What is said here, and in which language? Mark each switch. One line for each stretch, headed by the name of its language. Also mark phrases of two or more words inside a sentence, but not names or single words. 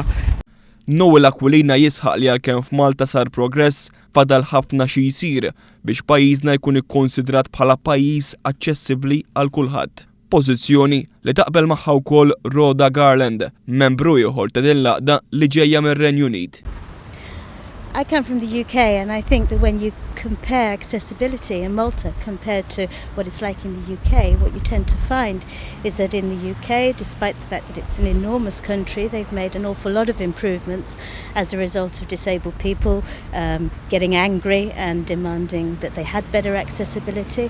Maltese: Noel Aquilina jisħaq li għalkemm f'Malta sar progress fadal ħafna xi jsir biex pajjiżna jkun ikkonsidrat bħala pajjiż aċċessibbli għal kulħadd. Pożizzjoni li taqbel magħha wkoll Rhoda Garland, membru ieħor ta' din l-ghaqda li ġejja mir-Renju Unit.
English: I come from the UK and I think that when you compare accessibility in Malta compared to what it's like in the UK, what you tend to find is that in the UK, despite the fact that it's an enormous country, they've made an awful lot of improvements as a result of disabled people getting angry and demanding that they had better accessibility.